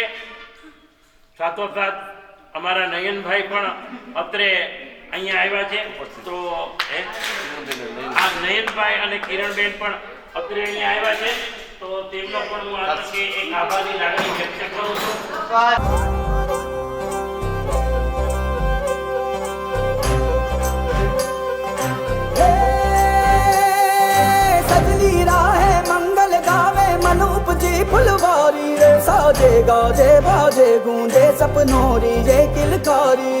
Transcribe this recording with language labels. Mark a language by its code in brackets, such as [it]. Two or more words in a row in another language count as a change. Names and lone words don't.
[gu] સાથોસાથ અમારા નયનભાઈ પણ અત્રે અહીંયા આવ્યા છે. તો આ નયનભાઈ અને કિરણબેન પણ અત્રે અહીંયા આવ્યા છે. તો તેમનો પણ હું આ તકે એક આભારની લાગણી વ્યક્ત કરું છું. [raj] फुलवारी रे साजे गाजे बाजे गूंजे सपनोरी रे किलकारी